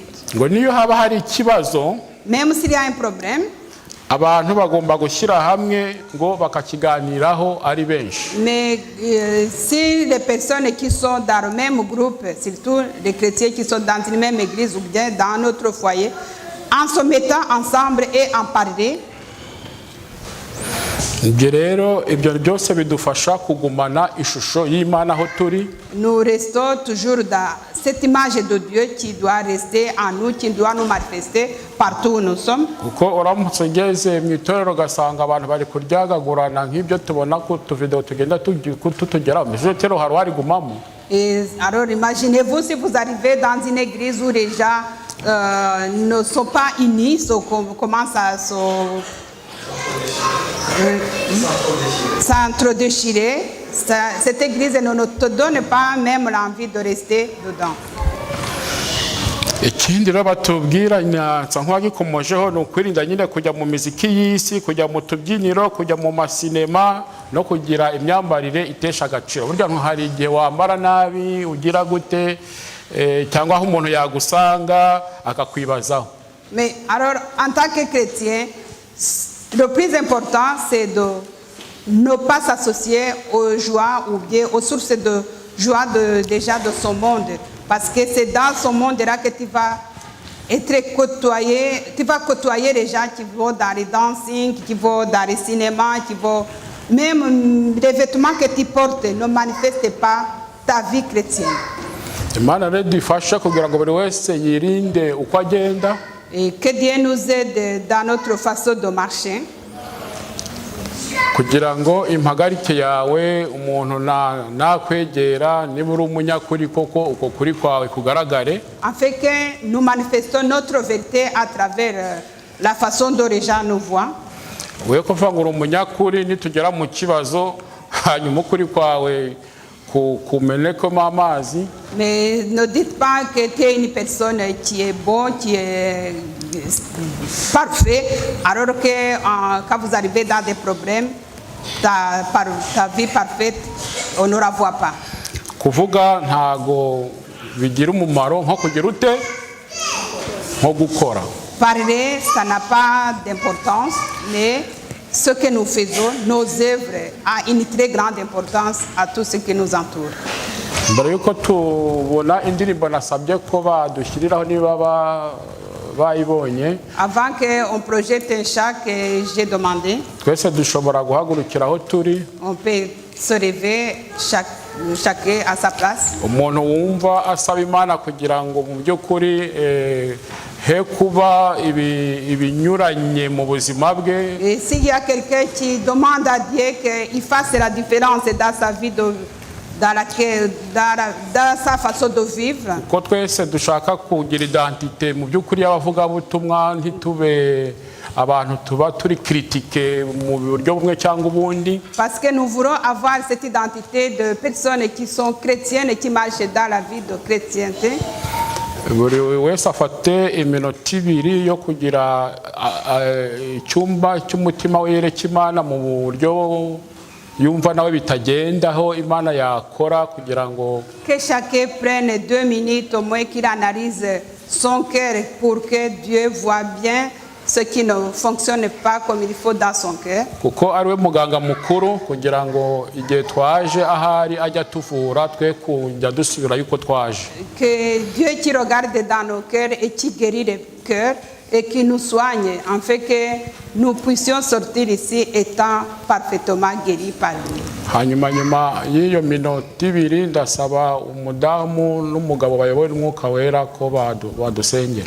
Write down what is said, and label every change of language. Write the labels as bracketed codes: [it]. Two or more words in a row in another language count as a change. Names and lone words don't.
[rw] Ngo niyo haba hari ikibazo [fr] Même s'il y a un problème, [rw] abantu bagomba gushyira hamwe ngo bakakiganiraho ari benshi. [fr] mais si les personnes qui sont dans le même groupe, surtout les chrétiens qui sont dans une même église ou bien dans notre foyer, en se mettant ensemble et en parler, [rw] Ibyo rero ibyo byose bidufasha kugumana ishusho y'Imana aho turi. [fr] nous restons toujours dans cette image de Dieu qui doit rester en nous, qui doit nous manifester partout où nous sommes. [rw] kuko uramutse ugeze mu itorero ugasanga abantu bari kuryagagurana nk'ibyo tubona ku tuvideo tugenda tutugeraho mbese rero hari warigumamo. [fr] Et alors imaginez-vous si vous arrivez dans une église où les gens ne sont pas unis, commencent à s'entre-déchirer. Cette église ne te donne pas même l'envie de rester dedans. [rw] Ikindi rero batubwira nsa nk'uwagikomojeho ni ukwirinda nyine kujya mu miziki y'isi, kujya mu tubyiniro, kujya mu masinema no kugira imyambarire itesha agaciro. Burya hari igihe wambara nabi ugira gute cyangwa aho umuntu yagusanga akakwibazaho. [fr] Mais alors en tant que chrétien, le plus important c'est de ne pas s'associer aux joies ou bien aux sources de joie déjà de ce monde. Parce que c'est dans ce monde-là que tu vas être côtoyé, tu vas côtoyer les gens qui vont dans les dancing, qui vont dans les cinémas, qui vont... Même les vêtements que tu portes ne manifestent pas ta vie chrétienne. [rw] Imana rero dufasha kugira ngo buri wese yirinde uko agenda. [fr] Et que Dieu nous aide dans notre façon de marcher. [rw] Kugira ngo impagarike yawe umuntu nakwegera niba uri umunyakuri koko uko kuri kwawe kugaragare. [fr] Afin que nous manifestons notre vérité à travers la façon dont les gens nous voient. [rw] We kuvuga ngo uri umunyakuri nitugera mu kibazo hanyuma ukuri kwawe kumenekemo amazi. [fr] Mais ne dites pas que tu es une personne qui est bon, qui est parfait, alors que quand vous arrivez dans des problèmes, ta vie parfaite, on ne la voit pas. [rw] Kuvuga ntago bigira umumaro nko kugira ute nko gukora. [fr] Parler, ça n'a pas d'importance, mais ce que nous faisons, nos œuvres, a une très grande importance à tout ce qui nous entoure. [rw] Mbere yuko tubona indirimbo nasabye ko badushyiriraho niba bayibonye. [fr] Avant qu'on projette un chant que j'ai demandé, [rw] twese dushobora guhagurukira aho turi. [fr] on peut se lever chacun à sa place. [rw] Umuntu wumva asaba Imana kugira ngo mu by'ukuri he kuba ibinyuranye mu buzima bwe. [fr] Et s'il y a quelqu'un qui demande à Dieu qu'il fasse la différence dans sa vie, dans sa façon de vivre. [rw] Ko twese dushaka kugira identité mu by'ukuri y'abavugabutumwa ntitube abantu tuba turi critique mu buryo bumwe cyangwa ubundi. [fr] Parce que nous voulons avoir cette identité de personnes qui sont chrétiennes et qui marchent dans la vie de chrétienté. [rw] Buri wese afate iminota ibiri yo kugira icyumba cy'umutima we yereka Imana mu buryo yumva nawe bitagendaho Imana yakora kugira ngo. [fr] Que chacun prenne 2 minutes au moins qu'il analyse son cœur pour que Dieu voit bien ce qui ne fonctionne pas comme il faut dans son cœur. [rw] Kuko ariwe muganga mukuru kugira ngo igihe twaje ahari ajya tuvura twe kujya dusubira yuko twaje. [fr] Que Dieu qui regarde dans nos cœurs et qui guérit les cœurs et qui nous soigne, en fait que nous puissions sortir ici étant parfaitement guéris par lui. [rw] Hanyuma y'iyo minota ibiri ndasaba umudamu n'umugabo bayoboye umwuka wera ko badusengera.